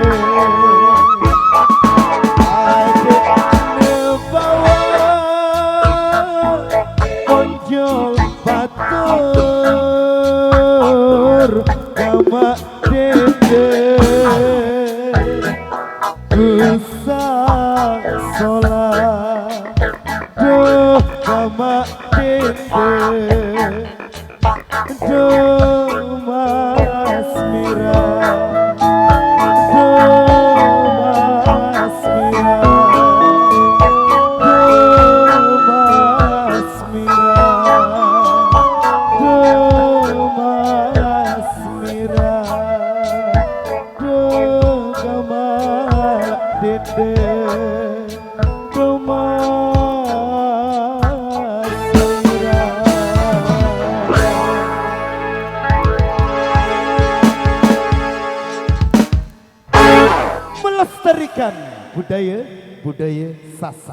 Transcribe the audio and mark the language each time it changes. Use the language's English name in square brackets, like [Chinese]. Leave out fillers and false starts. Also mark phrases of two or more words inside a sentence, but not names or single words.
[Sasak] ade nebawa konjol batur kama dede Usah sholat Duh kama dede Duh mas mira Duh mas mira Duh mas mira Duh mas mira Duh kama dede [Indonesian] melestarikan budaya [Sasak] Sasak.